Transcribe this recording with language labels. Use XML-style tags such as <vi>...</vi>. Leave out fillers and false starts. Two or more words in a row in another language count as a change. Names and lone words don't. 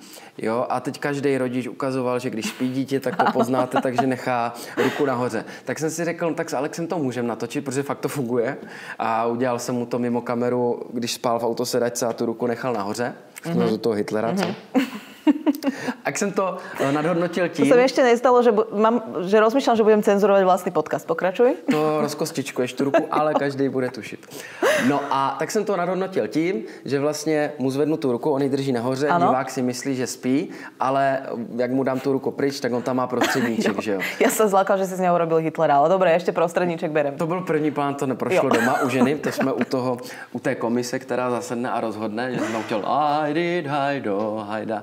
<cs>Jo, a teď každý rodič ukazoval, že když spí dítě, tak to poznáte, takže nechá ruku nahoře. Tak jsem si řekl, tak s Alexem to můžeme natočit, protože fakt to funguje. A udělal jsem mu to mimo kameru, když spál v autosedačce a tu ruku nechal nahoře. Do toho Hitlera, co? Jak jsem to nadhodnotil tím...</cs> <sk>To sa mi ešte nestalo, že rozmýšľam, že budem cenzurovať vlastný podcast. Pokračuj.</sk> <cs>To rozkostičkuješ tu ruku, ale každý bude tušit. No a tak jsem to nadhodnotil tím, že vlastně mu zvednu tu ruku, on ji drží nahoře, divák si myslí, že spí, ale jak mu dám tu ruku pryč, tak on tam má prostředníček, že jo.</cs> <sk>Ja sa zlákal, že si z něho urobil Hitlera, ale dobré, ešte prostředníček berem.</sk> <cs>To byl první plán, to neprošlo doma u ženy, to jsme u té komise, která zasedne a rozhodne, že jsem chtěl hajda.</cs>